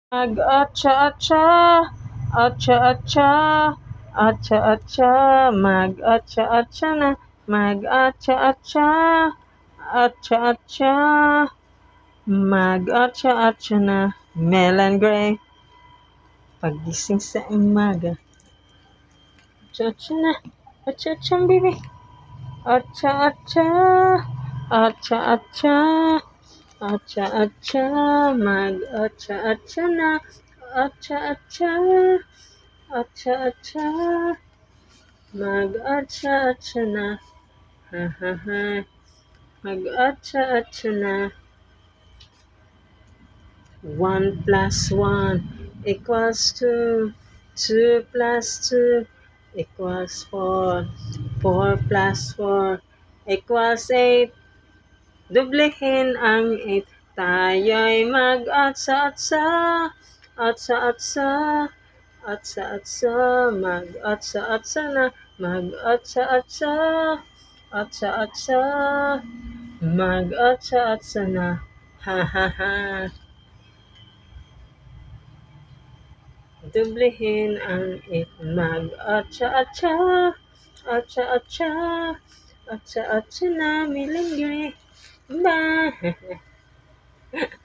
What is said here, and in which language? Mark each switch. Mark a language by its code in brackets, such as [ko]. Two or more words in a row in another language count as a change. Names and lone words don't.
[tl] Mag-atsa-atsa, atsa-atsa, atsa-atsa, mag-atsa-atsa na, mag-atsa-atsa, atsa-atsa, mag-atsa-atsa na. Melon Gray, pagising sa umaga, atsa-atsa na, atsa-atsa baby, atsa-atsa, atsa-atsa, atsa-atsa, mag-atsa-atsa na, atsa-atsa, atsa-atsa, mag-atsa-atsa na, ha ha ha, mag-atsa-atsa na. [en] 1 plus 1 equals 2, 2 plus 2 equals 4, 4 plus 4 equals 8. [tl] Doblehin ang 8. Tayo'y mag-atsa-atsa, atsa-atsa, atsa-atsa, mag-atsa-atsa na, mag-atsa-atsa, atsa-atsa, mag-atsa-atsa na, ha ha ha. Doblehin ang 8. Mag-atsa-atsa, atsa-atsa, atsa-atsa na, milingge, bye.